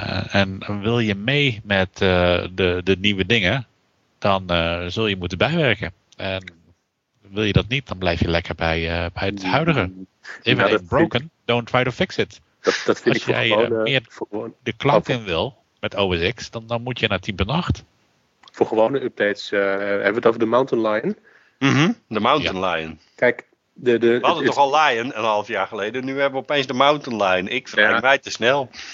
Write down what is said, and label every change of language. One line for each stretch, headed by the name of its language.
Dutch: En wil je mee met de nieuwe dingen, dan zul je moeten bijwerken. En wil je dat niet, dan blijf je lekker bij het huidige.
English: If it ain't broken, don't try to fix it.
Dutch: Dat vind als jij meer de cloud in wil met OS X, dan moet je naar 10.8. Voor gewone updates hebben we het over de Mountain Lion. Mm-hmm, de Mountain Lion. Kijk, we hadden toch al Lion een half jaar geleden. Nu hebben we opeens de Mountain Lion. Ik verleng mij te snel.